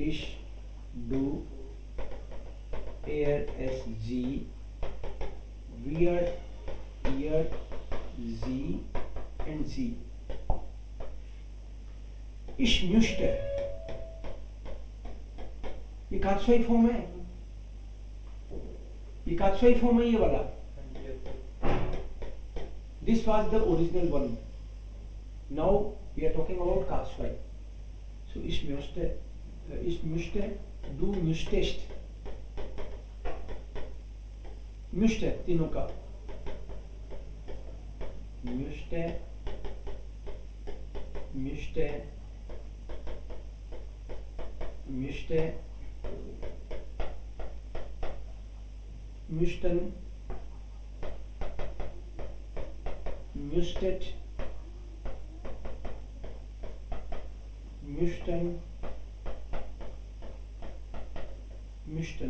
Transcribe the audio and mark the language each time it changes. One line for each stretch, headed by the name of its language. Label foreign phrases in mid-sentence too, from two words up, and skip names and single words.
German: Ich, du, er, es, sie, wir, ihr, sie and sie. ich müsste,
Hindi: ये K2 फॉर्म है, ये K2 फॉर्म है ये वाला।
English: This was the original one. Now we are talking about K2.
German: So ich möchte, du möchtest, möchte
Hindi: तीनों का,
German: möchte, möchte, möchte, müssten, müsstet, müssten, müssten.